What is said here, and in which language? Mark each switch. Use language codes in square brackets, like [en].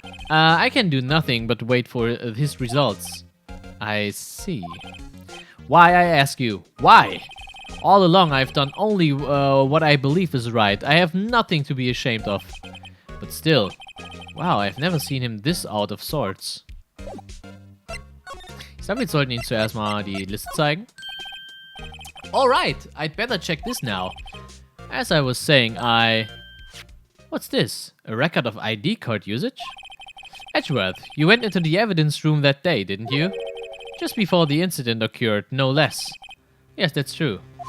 [en] I can do nothing but wait for his results. I see. Why, I ask you? Why? All along I've done only what I believe is right. I have nothing to be ashamed of. But still, wow, I've never seen him this out of sorts. [de] Ich glaube, wir sollten ihn zuerst mal die Liste zeigen. [en] Alright, I'd better check this now. As I was saying, What's this? A record of ID card usage? Edgeworth, you went into the evidence room that day, didn't you? Just before the incident occurred, no less. Yes, that's true.